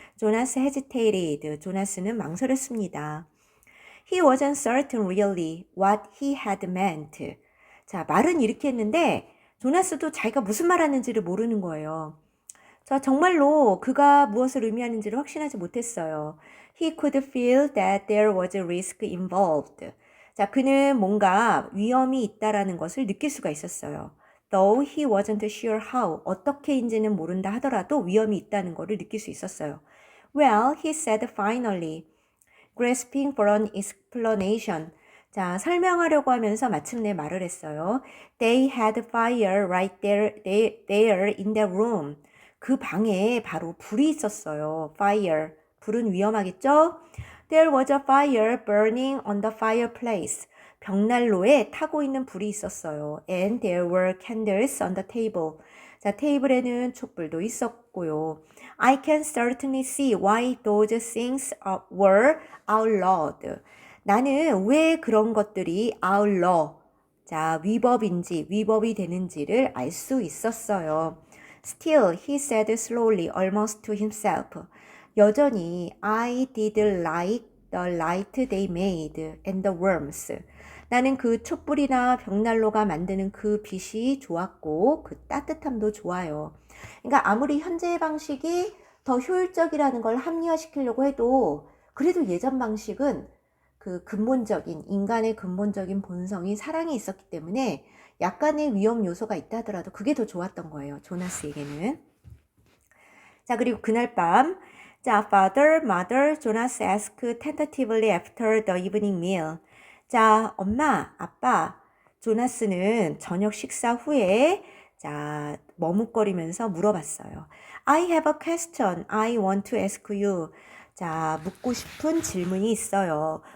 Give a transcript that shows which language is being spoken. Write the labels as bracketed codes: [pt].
[ko] 조나스 [en] hesitated. [ko] 조나스는 망설였습니다. [en] He wasn't certain really what he had meant. [ko] 자, 말은 이렇게 했는데 조나스도 자기가 무슨 말 하는지를 모르는 거예요. 자, 정말로 그가 무엇을 의미하는지를 확신하지 못했어요. [en] He could feel that there was a risk involved. [ko] 자, 그는 뭔가 위험이 있다라는 것을 느낄 수가 있었어요. [en] Though he wasn't sure how, [ko] 어떻게인지는 모른다 하더라도 위험이 있다는 것을 느낄 수 있었어요. [en] Well, he said finally, grasping for an explanation. [ko] 자, 설명하려고 하면서 마침내 말을 했어요. [en] They had fire right there in the room. [ko] 그 방에 바로 불이 있었어요. fire. 불은 위험하겠죠? [en] There was a fire burning on the fireplace. [ko] 벽난로에 타고 있는 불이 있었어요. [en] And there were candles on the table. [ko] 자, 테이블에는 촛불도 있었고요. [en] I can certainly see why those things were outlawed. [ko] 나는 왜 그런 것들이 outlaw, 자, 위법이 되는지를 알 수 있었어요. [en] Still, he said slowly, almost to himself. [ko] 여전히, [en] I did like the light they made and the worms. [ko] 나는 그 촛불이나 벽난로가 만드는 그 빛이 좋았고 그 따뜻함도 좋아요. 그러니까 아무리 현재의 방식이 더 효율적이라는 걸 합리화시키려고 해도 그래도 예전 방식은 그 근본적인 인간의 근본적인 본성이 사랑에 있었기 때문에 약간의 위험 요소가 있다 하더라도 그게 더 좋았던 거예요. 조나스에게는. 자, 그리고 그날 밤, 자, [en] father, mother, Jonas asked tentatively after the evening meal. [ko] 자, 엄마, 아빠, 조나스는 저녁 식사 후에 자, 머뭇거리면서 물어봤어요. [en] I have a question I want to ask you. [ko] 자, 묻고 싶은 질문이 있어요.